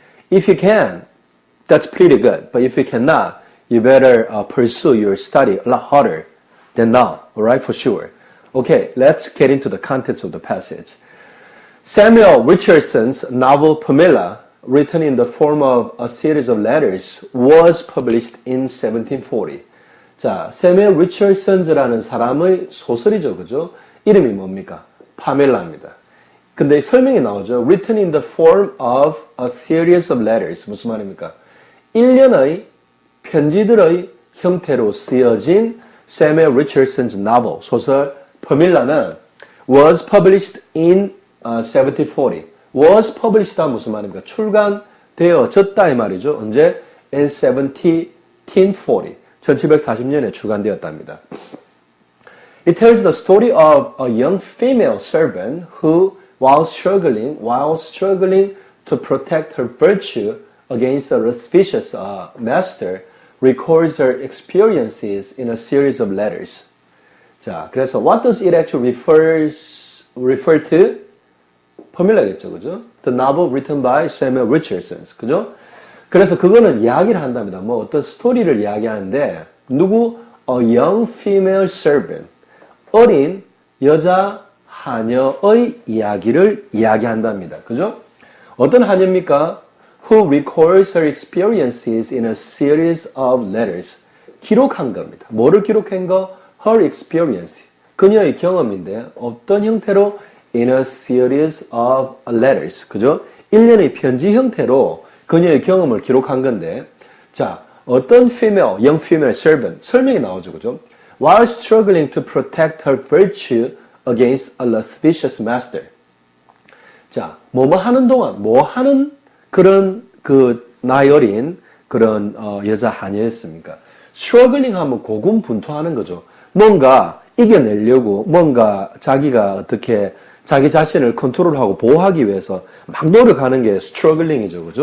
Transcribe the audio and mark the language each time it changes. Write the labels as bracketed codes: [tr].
[en] If you can, that's pretty good. But if you cannot, you better pursue your study a lot harder than now, all right, for sure. Okay, let's get into the contents of the passage. Samuel Richardson's novel Pamela, written in the form of a series of letters, was published in 1740. [ko] 자, Samuel Richardson이라는 사람의 소설이죠, 그죠? 이름이 뭡니까? 파멜라입니다. 근데 설명이 나오죠. [en] Written in the form of a series of letters. [ko] 무슨 말입니까? 일련의 편지들의 형태로 쓰여진 [en] Samuel Richardson's novel, [ko] 소설 Pamela는 [en] was published in 1740. was published [ko] 가 무슨 말입니까? 출간되어졌다 이 말이죠. 언제? [en] In 1740. [ko] 1740년에 출간되었답니다. [en] It tells the story of a young female servant who, while struggling to protect her virtue against a lascivious master, records her experiences in a series of letters. [ko] 자, 그래서 [en] what does it actually refer to? [ko] Pamela겠죠, 그죠? [en] The novel written by Samuel Richardson, 그죠? [ko] 그래서 그거는 이야기를 한답니다. 뭐 어떤 스토리를 이야기하는데 누구? [en] A young female servant, [ko] 어린 여자 하녀의 이야기를 이야기한답니다. 그죠? 어떤 하녀입니까? [en] Who records her experiences in a series of letters. [ko] 기록한 겁니다. 뭐를 기록한 거? [en] Her experience. [ko] 그녀의 경험인데 어떤 형태로? [en] In a series of letters. [ko] 그죠? 일련의 편지 형태로 그녀의 경험을 기록한 건데, 자, 어떤 [en] young female servant, [ko] 설명이 나오죠. 그죠? [en] While struggling to protect her virtue against a lascivious master. [ko] 자, 뭐 하는 동안, 뭐 하는 그런 나이 어린 그런 여자 하녀였습니까? struggling 하면 고군분투하는 거죠. 뭔가 이겨내려고, 뭔가 자기가 어떻게 자기 자신을 컨트롤하고 보호하기 위해서 막 노력하는 게 struggling이죠.